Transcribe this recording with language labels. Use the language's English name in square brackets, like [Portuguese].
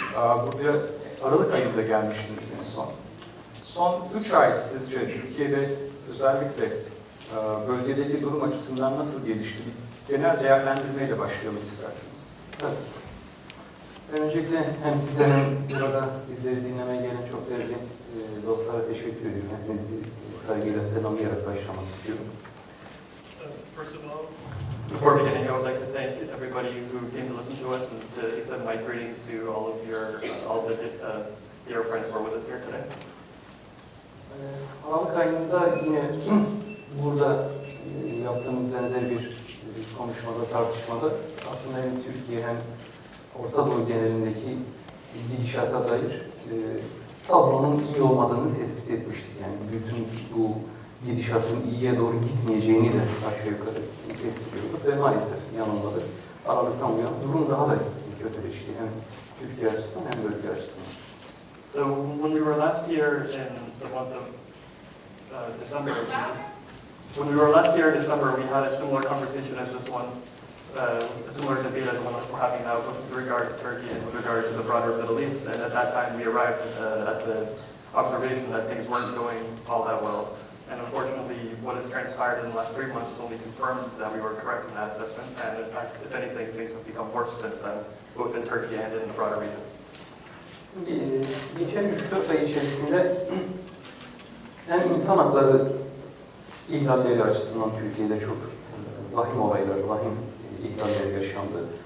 [Turkish] Buraya Aralık ayında gelmiştiniz en son. Son 3 ay sizce Türkiye'de özellikle bölgedeki durum açısından nasıl gelişti? Bir genel değerlendirmeyle başlayalım isterseniz. Evet. Öncelikle hem size hem burada bizleri dinlemeye gelen çok değerli dostlara teşekkür ediyorum. Hepinizi saygıyla selamlayarak başlamak istiyorum. [English] First of all, Before beginning, I would like to thank everybody who came to listen to us and to extend my greetings to all the dear friends who are with us here today. [Turkish] Aralık ayında yine burada yaptığımız benzer bir konuşmada, tartışmada aslında hem Türkiye hem Orta Doğu genelindeki gidişata dair tablonun iyi olmadığını tespit etmiştik. Yani bütün bu gidişatın iyiye doğru gitmeyeceğini de aşağı yukarı tespit ediyorduk ve maalesef yanılmadık. Aralıktan bu yana durum daha da kötüleşti. Hem Türkiye açısından hem bölge açısından. [English] So when we were last year in the month of December, we had a similar conversation as this one, a similar debate as the one that we're having now with regard to Turkey and with regard to the broader Middle East. And at that time, we arrived at the observation that things weren't going all that well. And unfortunately, what has transpired in the last 3 months has only confirmed that we were correct in that assessment. And in fact, if anything, things have become worse since then, both in Turkey and in the broader region. [Turkish] Geçen 3-4 ay içerisinde hem insan hakları ihlalleri açısından Türkiye'de çok vahim olaylar, vahim ihlaller yaşandı.